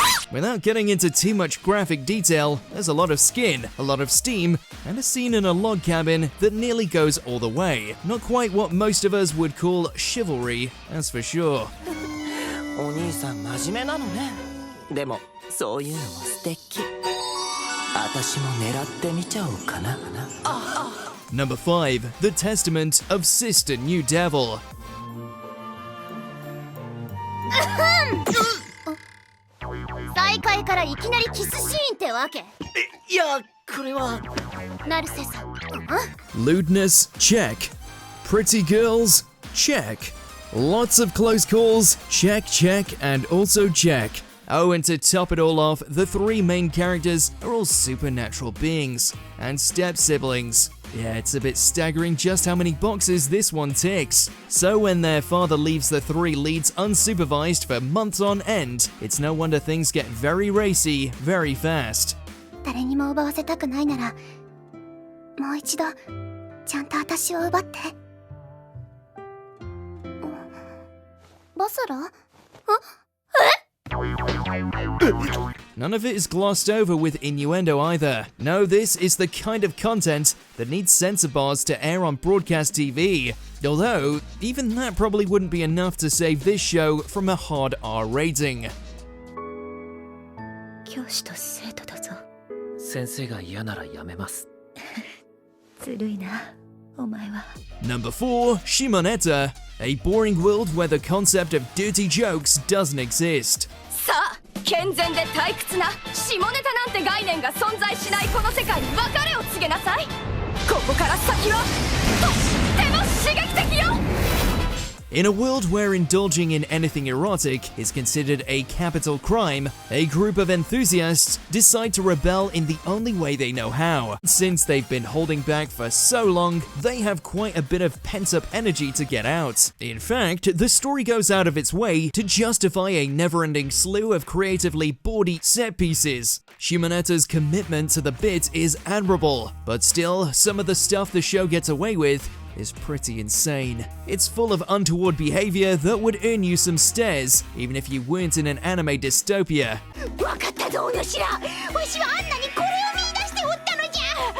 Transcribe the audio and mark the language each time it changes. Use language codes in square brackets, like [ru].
[en] Without getting into too much graphic detail, there's a lot of skin, a lot of steam, and a scene in a log cabin that nearly goes all the way. Not quite what most of us would call chivalry, that's for sure. [ja] お兄さん真面目なのね。でもそういうのも素敵。私も狙ってみちゃおうかな。 [en] Number 5, The Testament of Sister New Devil. [ja] 再会からいきなりキスシーンってわけ？いや、これは成瀬さん。 [en] Lewdness, check. Pretty girls, check. Lots of close calls, check, and also check. Oh, and to top it all off, the 3 main characters are all supernatural beings and step-siblings. Yeah, it's a bit staggering just how many boxes this one ticks. So when their father leaves the 3 leads unsupervised for months on end, it's no wonder things get very racy very fast. [ja] 誰にも奪わせたくないなら、もう一度ちゃんと私を奪って。バサラ？ [en] None of it is glossed over with innuendo either. No, this is the kind of content that needs censor bars to air on broadcast TV. Although, even that probably wouldn't be enough to save this show from a hard R rating. [ja] 教師と生徒だぞ。先生が嫌ならやめます。ずるいな、お前は。 [en] Number 4, Shimoneta, a boring world where the concept of dirty jokes doesn't exist. [ja] さあ、健全で退屈な下ネタなんて概念が存在しないこの世界に別れを告げなさい。ここから先はとっても刺激的よ。 [en] In a world where indulging in anything erotic is considered a capital crime, a group of enthusiasts decide to rebel in the only way they know how. Since they've been holding back for so long, they have quite a bit of pent-up energy to get out. In fact, the story goes out of its way to justify a never-ending slew of creatively bawdy set pieces. Shimoneta's commitment to the bit is admirable, but still, some of the stuff the show gets away with is pretty insane. It's full of untoward behavior that would earn you some stares, even if you weren't in an anime dystopia. [ja] わかったぞ、お主ら。わしはあんなにこれを見出しておったのじゃ。